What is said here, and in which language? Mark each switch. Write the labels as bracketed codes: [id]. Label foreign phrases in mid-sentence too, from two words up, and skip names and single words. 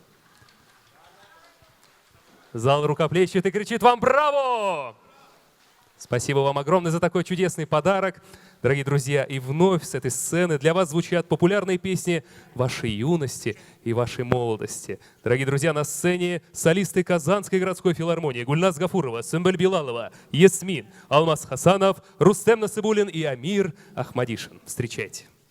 [ru] Зал рукоплещет и кричит вам «Браво!». Спасибо вам огромное за такой чудесный подарок. Дорогие друзья, и вновь с этой сцены для вас звучат популярные песни вашей юности и вашей молодости. Дорогие друзья, на сцене солисты Казанской городской филармонии Гульназ Гафурова, Сымбаль Билалова, Ясмин, Алмаз Хасанов, Рустем Насыбулин и Амир Ахмадишин. Встречайте.